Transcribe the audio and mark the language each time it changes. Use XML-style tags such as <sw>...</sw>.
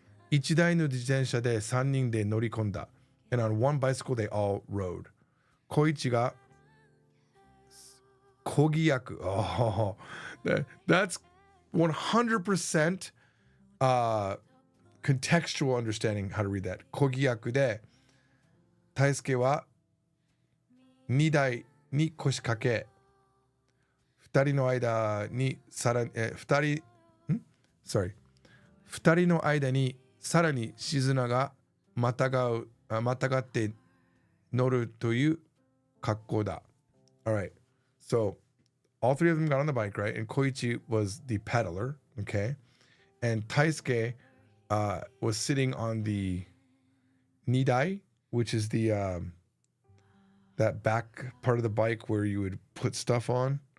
<ja>一台の自転車で3人で乗り込んだ。</ja> <en>And on one bicycle they all rode.</en> <ja>小一がこぎ役。</ja> <en>Oh, that's 100% contextual understanding how to read that.</en> <ja>こぎ役で、大輔は2台に腰掛け、2人の間にさらに、2人の間にさらにしずながまたがって乗るという格好だ。</ja> <en>Alright, so all three of them got on the bike, right? And Koichi was the pedaler, okay? And Taisuke was sitting on the nidai, which is the that back part of the bike where you would put stuff on.</en>